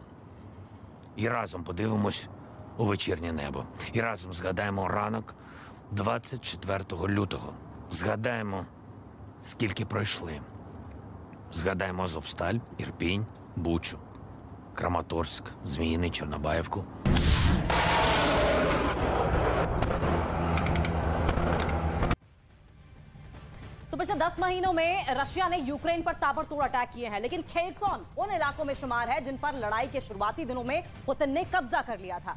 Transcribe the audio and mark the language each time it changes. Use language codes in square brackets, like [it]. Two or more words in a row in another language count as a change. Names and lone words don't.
[uk] І разом подивимось у вечірнє небо. І разом згадаємо ранок 24 лютого. Згадаємо, скільки пройшли. Згадаємо Азовсталь, Ірпінь, Бучу, Краматорськ, Зміїний, Чорнобаївку. [hi] तो पिछले 10 महीनों में रशिया ने यूक्रेन पर ताबड़तोड़ अटैक किए हैं, लेकिन खेरसोन उन इलाकों में शुमार है जिन पर लड़ाई के शुरुआती दिनों में पुतिन ने कब्जा कर लिया था।